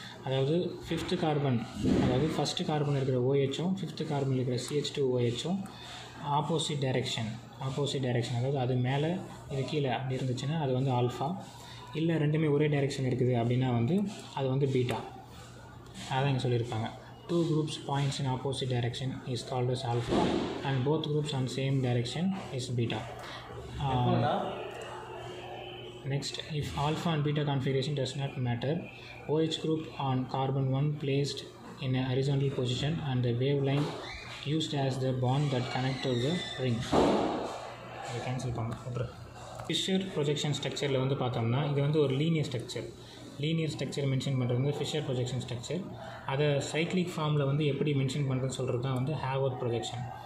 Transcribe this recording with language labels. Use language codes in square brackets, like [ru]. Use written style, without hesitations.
[ta] அதாவது fifth carbon, அதாவது first carbon இருக்கிற OHம் ஃபிஃப்த்து கார்பன் இருக்கிற CH2OHம் ஆப்போசிட் டைரெக்ஷன், அதாவது அது மேலே இது கீழே அப்படி இருந்துச்சுன்னா அது வந்து ஆல்ஃபா. இல்லை ரெண்டுமே ஒரே டைரெக்ஷன் இருக்குது அப்படின்னா வந்து அது வந்து பீட்டா. அதான் இங்கே சொல்லியிருப்பாங்க. [en] 2 groups points in opposite direction is called as alpha and both groups on same direction is beta. Next, if alpha and beta configuration does not matter, OH group on carbon 1 placed in a horizontal position and the wavelength used as the bond that connected the ring. [ta] அதை cancel பண்ண Fisher projection ஸ்ட்ரக்சரில் வந்து பார்த்தோம்னா இது வந்து ஒரு linear structure mention பண்ணுறது வந்து ஃபிஷர் ப்ரொஜெக்ஷன் ஸ்ட்ரக்சர். அதை சைக்ளிக் ஃபார்மில் வந்து எப்படி மென்ஷன் பண்ணுறதுன்னு சொல்கிறது தான் வந்து ஹேவர்த் ப்ரொஜெக்ஷன்.